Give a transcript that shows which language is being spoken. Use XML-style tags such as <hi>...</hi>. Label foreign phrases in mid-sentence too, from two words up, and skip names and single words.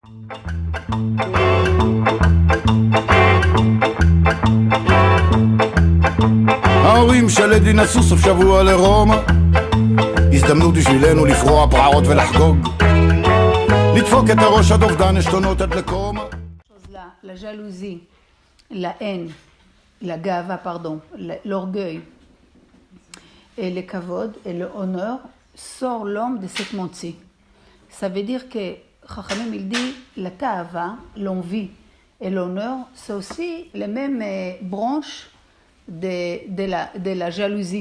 <he>ההורים של אדי נסעו סוף שבוע לרומא, הזדמנות בשבילנו לפרוע פרעות ולחגוג, לדפוק את הראש עד אובדן עשתונות עד לקומה.</he> <fr>La jalousie, la haine, la gava, pardon, l'orgueil et le kavod et le honneur sort l'homme de cette monde-ci. Ça veut dire que Chachamim il dit la ta'ava, l'envie et l'honneur, c'est aussi les mêmes branches de la jalousie.</fr>